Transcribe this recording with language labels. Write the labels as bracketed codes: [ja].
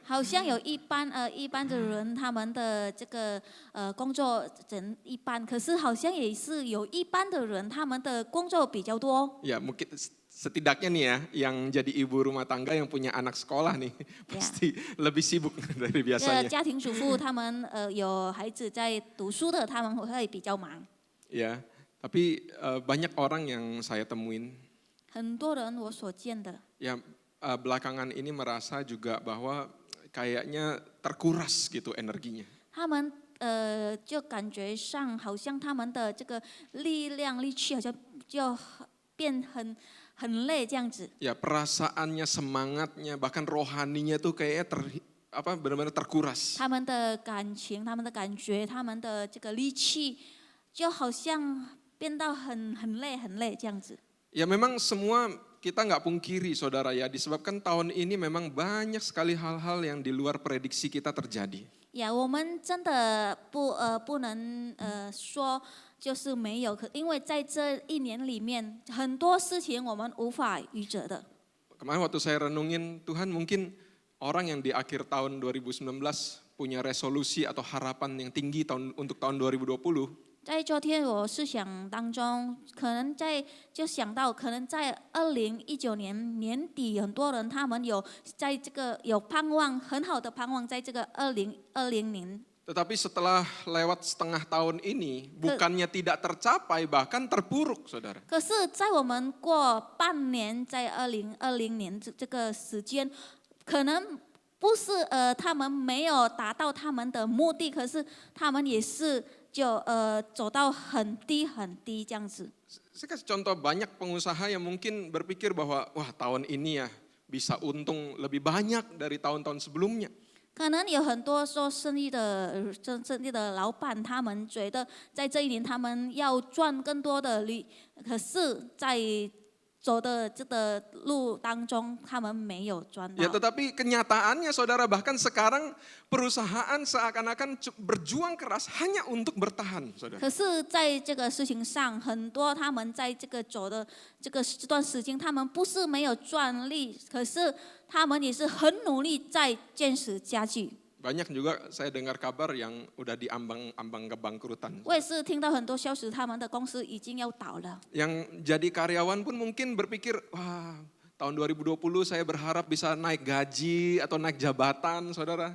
[zh] 好像有一般的人，他们的这个工作人一般，可是好像也是有一般的人，他们的工作比较多。 [id] Ya mungkin setidaknya nih ya, yang jadi ibu rumah tangga yang punya anak sekolah nih, pasti lebih sibuk dari biasanya. [zh] 家庭主妇，他们有孩子在读书的，他们会比较忙。 [id] Ya, tapi banyak orang yang saya temuin [zh] 很多人我所见的， [id] ya belakangan ini merasa juga bahwa kayaknya terkuras gitu energinya. [zh] 他们就感觉上好像他们的这个力气好像就变很累这样子。 [id] Ya perasaannya, semangatnya, bahkan rohaninya tuh kayaknya benar-benar terkuras. [zh] 他们的感情、他们的感觉、他们的这个力气，就好像变到很累这样子。 [id] Ya memang semua kita nggak pungkiri saudara ya, disebabkan tahun ini memang banyak sekali hal-hal yang di luar prediksi kita terjadi. [zh] 呀，我们真的不能说就是没有，因为在这一年里面，很多事情我们无法预测的。 [id] Kemarin waktu saya renungin, Tuhan mungkin orang yang di akhir tahun 2019 punya resolusi atau harapan yang tinggi untuk tahun 2020. [zh] 在昨天我思想当中，可能就想到，可能在2019年年底，很多人他们有在这个有盼望，很好的盼望，在这个2020年。 [id] Tetapi setelah lewat setengah tahun ini, bukannya tidak tercapai, bahkan terpuruk, saudara. [zh] 可是，在我们过半年，在2020年这个时间，可能不是他们没有达到他们的目的，可是他们也是就走到很低这样子。 [id] Saya kasih contoh banyak pengusaha yang mungkin berpikir bahwa wah tahun ini ya bisa untung lebih banyak dari tahun-tahun sebelumnya. [zh] 可能有很多做生意的老板，他们觉得在这一年他们要赚更多的利，可是，在走的这个路当中，他们没有赚到。 [id] Ya tetapi kenyataannya saudara, bahkan sekarang perusahaan seakan-akan berjuang keras hanya untuk bertahan, saudara. [zh] 可是，在这个事情上，很多他们在这个走的这段时间，他们不是没有赚利，可是他们也是很努力在坚持下去。 [id] Banyak juga saya dengar kabar yang udah diambang-ambang kebangkrutan. [zh] 我也是听到很多消息，他们的公司已经要倒了。 [id] Yang jadi karyawan pun mungkin berpikir, wah tahun 2020 saya berharap bisa naik gaji atau naik jabatan, saudara.